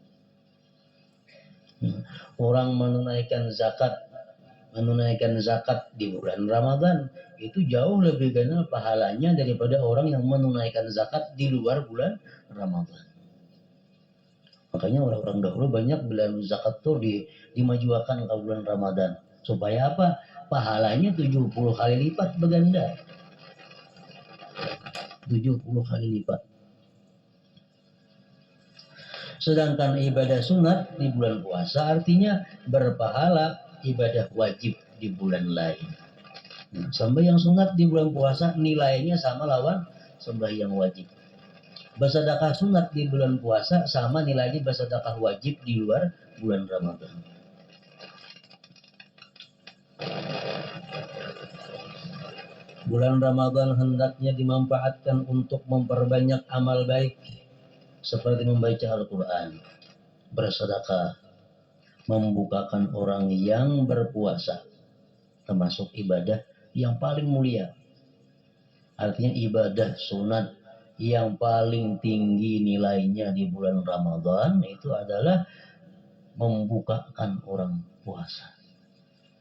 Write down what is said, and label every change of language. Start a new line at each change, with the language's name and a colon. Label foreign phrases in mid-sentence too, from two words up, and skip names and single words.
Indonesian: Orang menunaikan zakat di bulan Ramadan itu jauh lebih gana pahalanya daripada orang yang menunaikan zakat di luar bulan Ramadan.
Banjar: Makanya orang-orang dahulu banyak bilang zakat tuh dimajukan ke bulan Ramadan.
Indonesian: Supaya apa? Pahalanya 70 kali lipat berganda. 70 kali lipat. Sedangkan ibadah sunat di bulan puasa artinya berpahala ibadah wajib di bulan lain.
Banjar: Sembahyang sunat di bulan puasa nilainya sama lawan sembahyang wajib.
Indonesian: Bersedekah sunat di bulan puasa sama nilainya bersedekah wajib di luar bulan Ramadan. Bulan Ramadan hendaknya dimanfaatkan untuk memperbanyak amal baik seperti membaca Al-Quran, bersedekah, membukakan orang yang berpuasa, termasuk ibadah yang paling mulia. Artinya ibadah sunat yang paling tinggi nilainya di bulan Ramadan itu adalah membukakan orang puasa.